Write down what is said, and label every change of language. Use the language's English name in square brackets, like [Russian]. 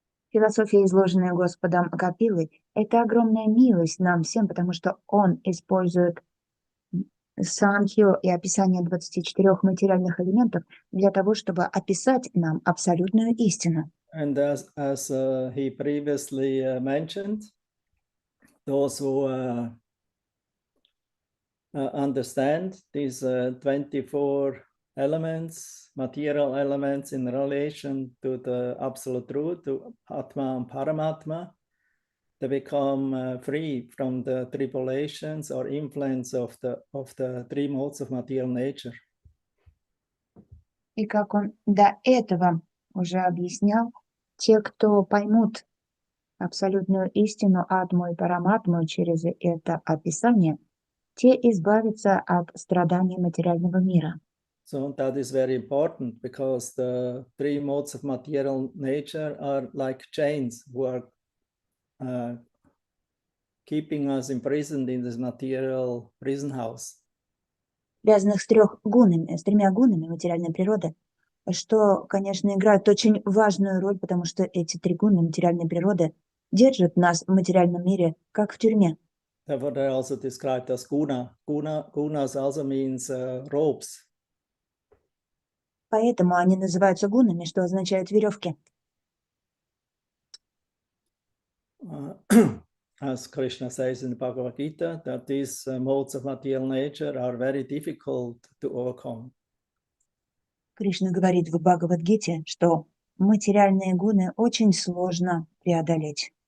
[Russian] Философия, изложенная Господом Капилой, это огромная милость нам всем, потому что он использует санхью и описание 24 материальных элементов для того, чтобы описать нам абсолютную истину. [English] And as he previously mentioned, those who understand these 24 elements, material elements in relation to the absolute truth, to Atma and Paramatma, they become free from the tribulations or influence of the three modes of material nature. [Russian] И как он до этого уже объяснял, те, кто поймут абсолютную истину Атму и Параматму через это описание, те избавятся от страданий материального мира. [English] So that is very important because the three modes of material nature are like chains who are keeping us imprisoned in this material prison house. [Russian] Связанных с тремя гунами материальной природы, что, конечно, играет очень важную роль, потому что эти три гуны материальной природы держат нас в материальном мире, как в тюрьме. [English] Therefore, they're also described as guna. Gunas also means ropes. [Russian] Поэтому они называются гунами, что означает веревки. [English] As Krishna says in the Bhagavad Gita, that these modes of material nature are very difficult to overcome. [Russian] Кришна говорит в Бхагавад-гите, что материальные гуны очень сложно преодолеть.